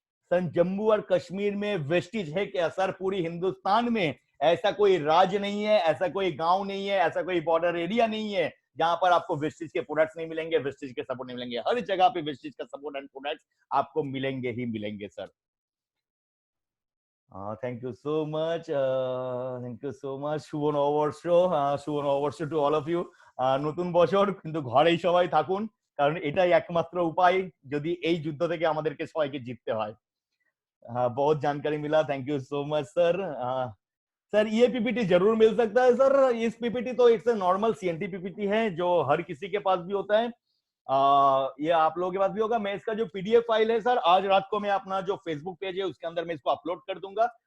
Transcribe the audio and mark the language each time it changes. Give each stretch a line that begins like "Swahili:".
Hindi: Sir Jammu और कश्मीर में Vestige है क्या? सर पूरी हिंदुस्तान में ऐसा कोई राज्य नहीं है, ऐसा कोई गांव नहीं है, ऐसा कोई बॉर्डर एरिया नहीं है जहां पर आपको वेस्टिज के प्रोडक्ट्स नहीं मिलेंगे, वेस्टिज के सपोर्ट नहीं मिलेंगे। हर जगह पे वेस्टिज का सपोर्ट एंड प्रोडक्ट्स आपको मिलेंगे ही मिलेंगे sir.
English: Thank you so much. Thank you so much.
Bangla: শুভ নববর্ষ, শুভ নববর্ষ
English: To all of you.
Bangla: নতুন বছর, কিন্তু ঘরেই সবাই থাকুন, কারণ এটাই একমাত্র উপায় যদি এই যুদ্ধ থেকে আমাদেরকে সবাইকে জিততে হয়।
Hindi: बहुत जानकारी मिला,
English: thank you so much
Hindi: sir. Sir ये पीपीटी जरूर मिल सकता है सर। इस पीपीटी तो
English: it's a normal CNT PPT
Hindi: है जो हर किसी के पास भी होता है। ये आप लोगों के पास भी होगा। मैं इसका जो पीडीएफ फाइल है सर, आज रात को मैं अपना जो फेसबुक पेज है उसके अंदर मैं इसको अपलोड कर दूंगा।